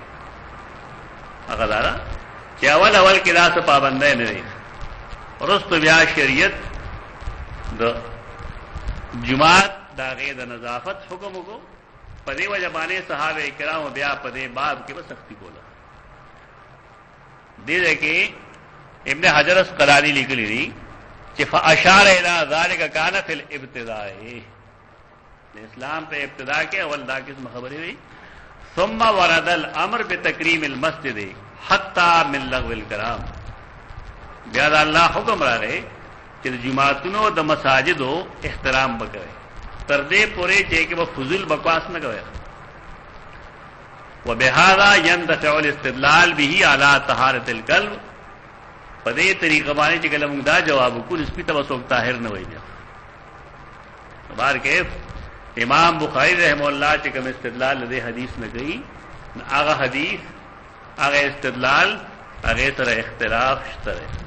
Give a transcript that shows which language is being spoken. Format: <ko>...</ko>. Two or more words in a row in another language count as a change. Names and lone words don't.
<ps>هغه دا چې اول کې دا څه پابندۍ نه دی، ورستو بیا شریعت د جماعت دا غي د نظافت حکم وکړو. په دې وجه باندې صحابه کرام بیا په دې باب کې به سختی کوله. دې کې ابن حجر اسقلانی لیکلی دی چې</ps> <ar>فاشار الى ذلك كان في الابتداء،</ar> <ps>اسلام په ابتدا کې اول دا قسم خبرې وي.</ps> <ar>ثم ورد الامر بتکریم المسجد حتى من لغو الكلام،</ar> <ps>بیا دا الله حکم راغی چې جمعاتونو د مساجدو احترام وکړي تر دې پورې چې کې فضول بکواس نه کوي.</ps> <ar>وبهذا يندفع الاستدلال به على طهارة القلب،</ar> <ps>په دې طریقه باندې چې کله موږ دا جواب وکړو سپی ته وسوک طاهر نه وایي. بار کې امام بخاری رحم الله چې کوم استدلال دې حدیث نه کوي، هغه حدیث هغه استدلال هغه سره اختلاف شته.</ps>